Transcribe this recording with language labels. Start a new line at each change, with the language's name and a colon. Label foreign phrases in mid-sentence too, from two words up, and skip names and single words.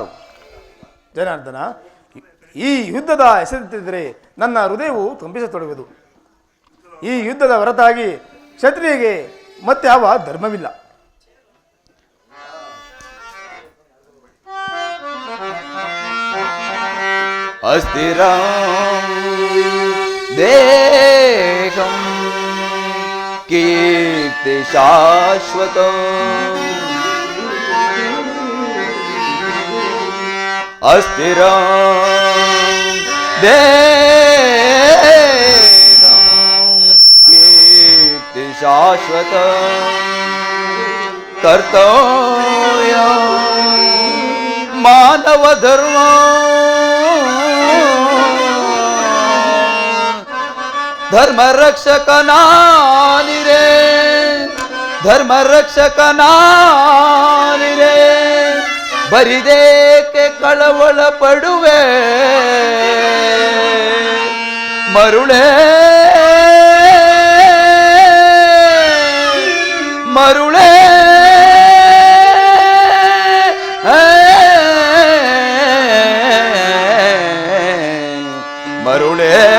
Kannada: ಜನಾರ್ದನ, ಈ ಯುದ್ಧದ ಹೆಸರಿದ್ದರೆ ನನ್ನ ಹೃದಯವು ಕಂಪಿಸತೊಡಗುವುದು. ಈ ಯುದ್ಧದ ಹೊರತಾಗಿ ಕ್ಷತ್ರಿಯಗೆ ಮತ್ತೆ ಯಾವ ಧರ್ಮವಿಲ್ಲ.
Sanskrit: ಅಸ್ಥಿರಂ ದೇಹಂ ಕೀರ್ತಿ ಶಾಶ್ವತಂ ಅಸ್ಥಿರಂ ದೇಹಂ ಕೀರ್ತಿ ಶಾಶ್ವತಂ ಕರ್ತವ್ಯಂ ಮಾನವ ಧರ್ಮ
Kannada: ಧರ್ಮ ರಕ್ಷಕನಾನಿರೇ, ಧರ್ಮ ರಕ್ಷಕನಾನಿರೇ, ಬರಿದೇಕೆ ಕಳವಳ ಪಡುವೆ ಮರುಳೇ ಮರುಳೇ ಮರುಳೇ.